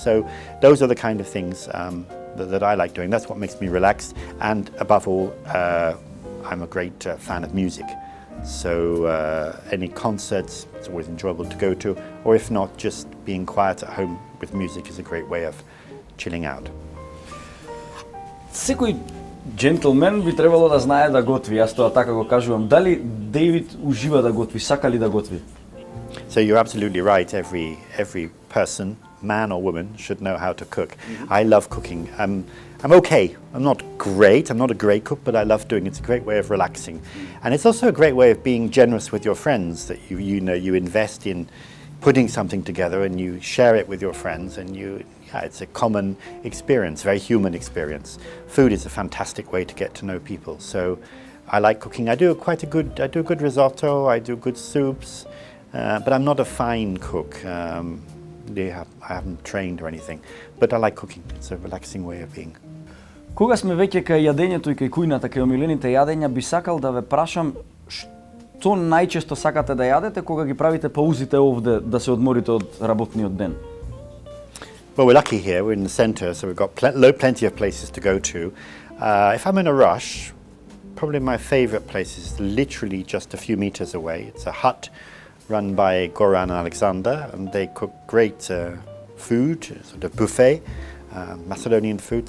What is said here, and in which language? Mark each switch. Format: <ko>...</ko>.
<en>So those are the kind of things that I like doing. That's what makes me relaxed. And above all, I'm a great fan of music. So any concerts, it's always enjoyable to go to. Or if not, just being quiet at home with music is a great way of chilling out.</en> <mk>Секој джентлмен би требало да знае да готви. Јас тоа така го кажувам. Дали Дејвид ужива да готви, сака ли да готви?</mk> <en>So you're absolutely right. Every person, man or woman, should know how to cook. I love cooking. I'm okay. I'm not great. I'm not a great cook, but I love doing it. It's a great way of relaxing, and it's also a great way of being generous with your friends. That you invest in putting something together and you share it with your friends, and it's a common experience, very human experience. Food is a fantastic way to get to know people. So I like cooking. I do a good risotto. I do good soups, but I'm not a fine cook. I haven't trained or anything, but I like cooking. It's a relaxing way of being.</en> <mk>Кога сме веќе кај јадењето и кај кујната, кај омилените јадења, би сакал да ве прашам што најчесто сакате да јадете кога ги правите паузите овде да се одморите од работниот ден?</mk> <en>Well, we're lucky here. We're in the centre, so we've got plenty of places to go to. If I'm in a rush, probably my favourite place is literally just a few metres away. It's a hut run by Goran and Alexander, and they cook great food, sort of buffet, Macedonian food.</en>